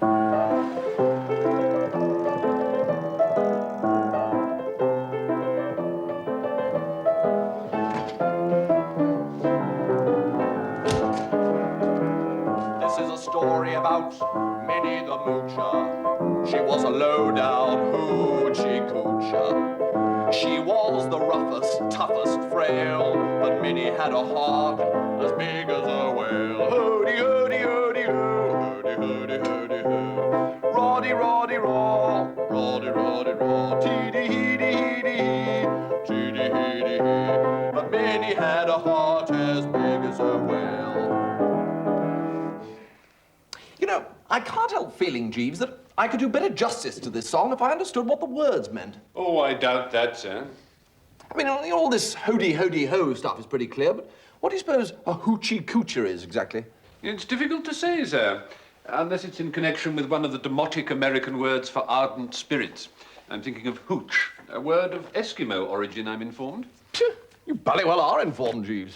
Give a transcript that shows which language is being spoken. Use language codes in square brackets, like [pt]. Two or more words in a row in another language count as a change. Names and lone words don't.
[en] This is a story about Minnie the Moocher. She was a low-down hoochie coocher. She was the roughest, toughest frail, but Minnie had a heart as big as a whale. Hody, hody, hody, ho, hody, hody, hody, ho. Roddy, roddy, raw, roddy, roddy, raw, teedy, heedy, heedy, hee, teedy, heedy, hee. But Minnie had a heart as big as a whale. You know, I can't help feeling, Jeeves, that I could do better justice to this song if I understood what the words meant. Oh, I doubt that, sir. I mean, all this hody, hody, ho stuff is pretty clear, but what do you suppose a hoochie coocher is exactly? It's difficult to say, sir, unless it's in connection with one of the demotic American words for ardent spirits. I'm thinking of hooch, a word of Eskimo origin, I'm informed. You bloody well are informed, Jeeves.